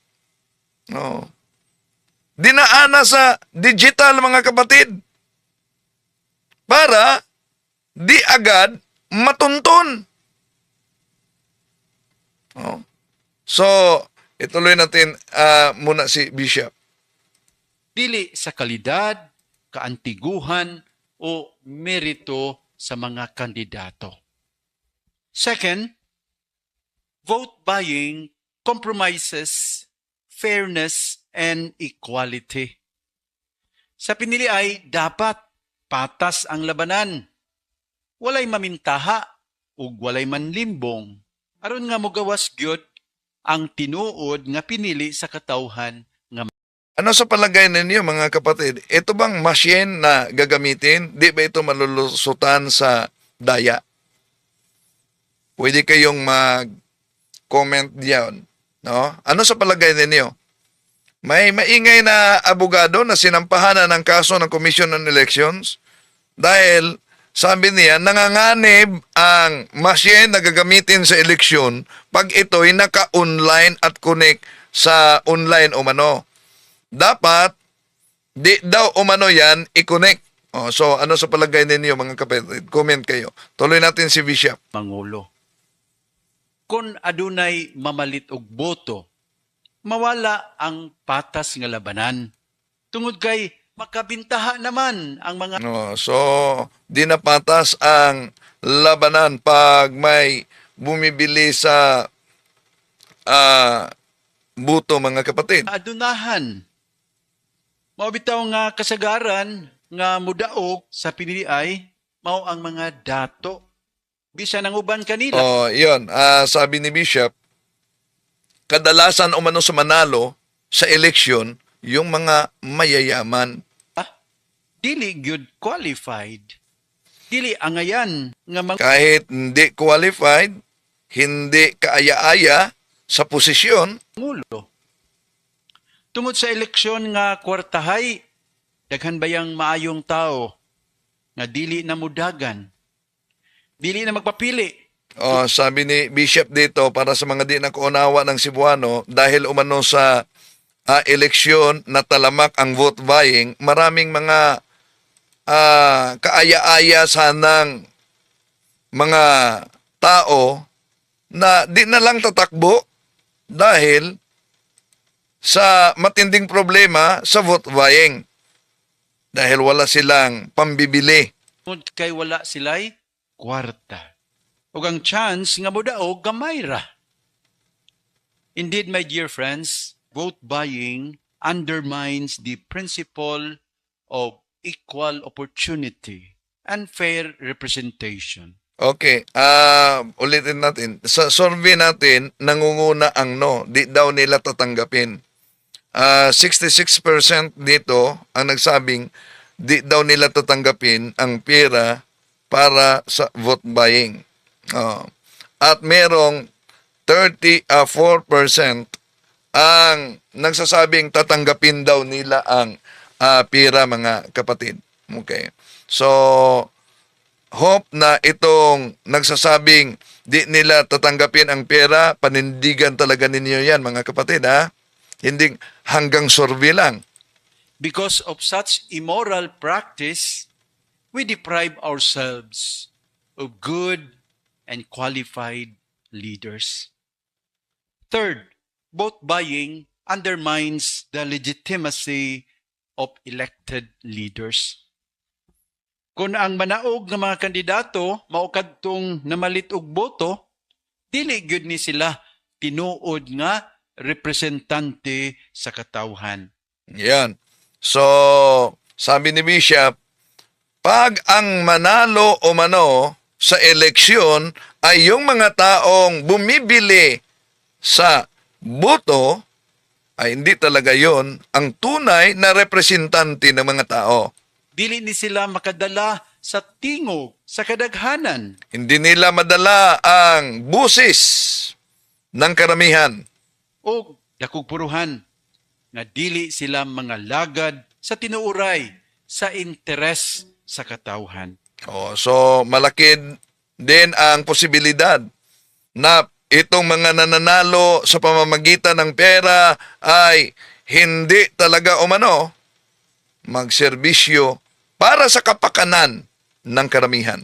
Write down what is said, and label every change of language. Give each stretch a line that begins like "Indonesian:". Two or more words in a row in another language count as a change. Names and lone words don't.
Cebuano: Dinaana sa digital, mga kapatid.
Filipino: Para di agad matuntun. So, ituloy natin muna si Bishop.
Cebuano: Dili sa kalidad, kaantiguhan, o merito sa mga kandidato.
English: Second, vote buying compromises fairness and equality.
Cebuano: Sa pinili ay dapat patas ang labanan. Walay mamintaha ug walay manlimbong. Aron nga mogawas gyud ang tinuod nga pinili sa katawhan nga
Filipino: Ano sa palagay ninyo mga kapatid? Ito bang machine na gagamitin? Di ba ito malulusutan sa daya? Pwede kayong mag-comment diyan. No? Ano sa palagay ninyo? May maingay na abogado na sinampahan ng kaso ng Commission on Elections dahil sabi niya, nanganganib ang machine na gagamitin sa eleksyon pag ito'y naka-online at connect sa online umano. Dapat, di daw umano yan, i-connect. So, ano sa palagay ninyo mga kapatid? Comment kayo. Tuloy natin si Bishop.
Cebuano: Mangulo. Kung adunay mamalit og boto, mawala ang patas nga labanan. Tungod kay makabintaha naman ang mga
Filipino: So, di na patas ang labanan pag may bumibili sa buto mga kapatid.
Cebuano: adunahan. Mabitaw nga kasagaran nga mudaog sa piniliay mao ang mga dato. Bisan ang uban kanila.
Filipino: Yun. Sabi ni Bishop, kadalasan umano sa manalo sa eleksyon yung mga mayayaman.
Cebuano: Dili gyud qualified. Dili angayan nga mga
Filipino: Kahit hindi qualified, hindi kaaya-aya sa posisyon,
Cebuano: Pangulo. Tungod sa eleksyon nga kwartahay, daghan bayang maayong tao nga dili na mudagan. Dili na magpapili.
Filipino: sabi ni Bishop dito para sa mga di nakuunawa ng Cebuano dahil umano sa eleksyon na talamak ang
English: vote buying,
Filipino: maraming mga kaaya-aya sanang mga tao na di na lang tatakbo dahil sa matinding problema sa
English: vote buying.
Filipino: Dahil wala silang pambibili.
Cebuano: Tungod kay wala sila'y kwarta. Ug ang chance nga mudaog gamay ra.
English: Indeed, my dear friends, vote buying undermines the principle of equal opportunity and fair representation.
Filipino: Okay, ulitin natin. Sa survey natin, nangunguna ang no. Di daw nila tatanggapin. 66% dito ang nagsabing di daw nila tatanggapin ang pera para sa
English: vote buying.
Filipino: At merong 34% ang nagsasabing tatanggapin daw nila ang pera mga kapatid. Okay. So, hope na itong nagsasabing di nila tatanggapin ang pera, panindigan talaga ninyo yan mga kapatid ha. Hindi hanggang survey lang.
English: Because of such immoral practice, we deprive ourselves of good and qualified leaders. Third, vote buying undermines the legitimacy of elected leaders.
Cebuano: Kung ang manaog ng mga kandidato maukadtong namalit og boto, dili gyud ni sila tinuod nga representante sa katawhan.
Filipino: Yan. So, sabi ni Bishop, pag ang manalo o mano sa eleksyon ay yung mga taong bumibili sa boto, ay hindi talaga yon ang tunay na representante ng mga tao.
Cebuano: Dili ni sila makadala sa tingog, sa kadaghanan.
Filipino: Hindi nila madala ang busis ng karamihan.
Cebuano: O dakog puruhan nga dili sila mga lagad sa tinuuray sa interes sa katawhan.
Filipino: So, malaki din ang posibilidad na itong mga nananalo sa pamamagitan ng pera ay hindi talaga umano magserbisyo para sa kapakanan ng karamihan.